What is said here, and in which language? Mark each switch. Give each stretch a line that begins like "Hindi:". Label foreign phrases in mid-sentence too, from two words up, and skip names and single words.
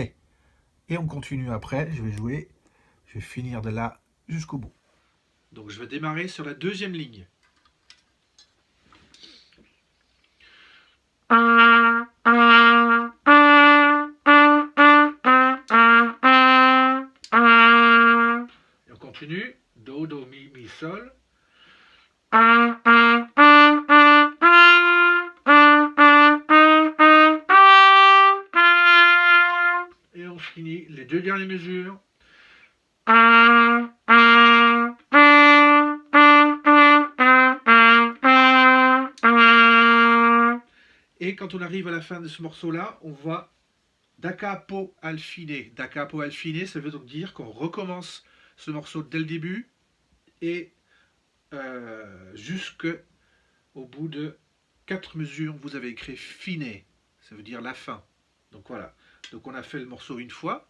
French: Et on continue après, je vais finir de là jusqu'au bout. Donc je vais démarrer sur la deuxième ligne. Et on continue. Do, do, mi, mi, sol. Et on finit les deux dernières mesures. Et quand on arrive à la fin de ce morceau-là, on va
Italian: da capo al fine. Da capo al fine,
French: ça veut donc dire qu'on recommence ce morceau dès le début et jusqu'au bout de 4 mesures, vous avez écrit fine. Ça veut dire la fin. Donc voilà. Donc on a fait le morceau une fois.